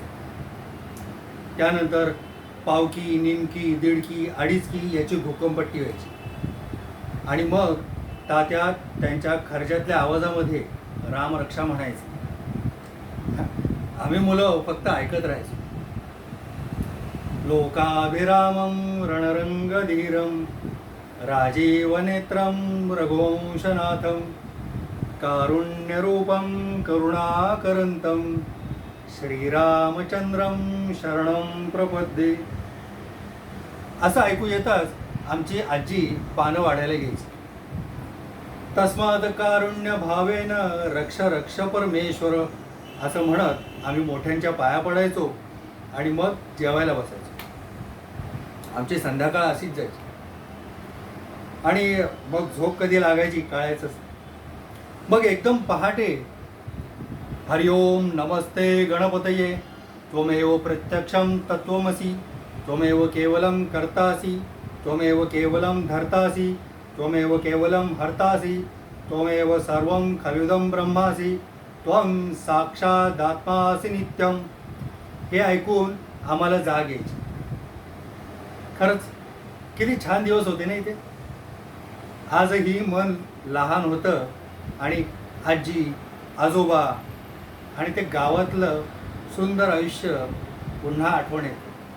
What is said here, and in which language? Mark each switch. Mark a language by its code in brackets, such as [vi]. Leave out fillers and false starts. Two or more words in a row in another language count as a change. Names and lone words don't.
[mr] त्यानंतर पावकी, निमकी, दीडकी, अडीचकी याची भूकंपट्टी व्हायची. आणि मग तात्या त्यांच्या खर्जातल्या आवाजामध्ये रामरक्षा म्हणायचे. आम्ही मुलं फक्त ऐकत राहायचो. [sa] लोकाभिरामं रणरंगधीरं राजीवनेत्रं रघुवंशनाथं कारुण्यरूपं करुणाकरन्तं श्रीरामचंद्रं शरणं प्रपद्ये. [mr] असं ऐकू येताच आमची आजी पानं वाढायला घ्यायची. [sa] तस्मात् कारुण्य भावेन रक्ष रक्ष परमेश्वर [mr] असं म्हणत आम्ही मोठ्यांच्या पाया पडायचो आणि मग जेवायला बसायचो. आमची संध्याकाळ अशीच जायची. आणि मग झोप कधी लागायची कळायचंच. मग एकदम पहाटे [sa] हरिओम नमस्ते गणपतये त्वमेव प्रत्यक्षं तत्त्वमसि त्वमेव केवलं कर्तासि त्वमेव केवलं धर्तासि त्वमेव केवलं हर्तासि त्वमेव सर्वं खलुदं ब्रह्मासि त्वं साक्षादात्मासि नित्यं. [mr] हे ऐकून आम्हाला जाग यायची. खरंच किती छान दिवस होते ना इथे. आजही मन लहान होतं आणि आजी, आजोबा आणि ते गावातलं सुंदर आयुष्य पुन्हा आठवण येतं.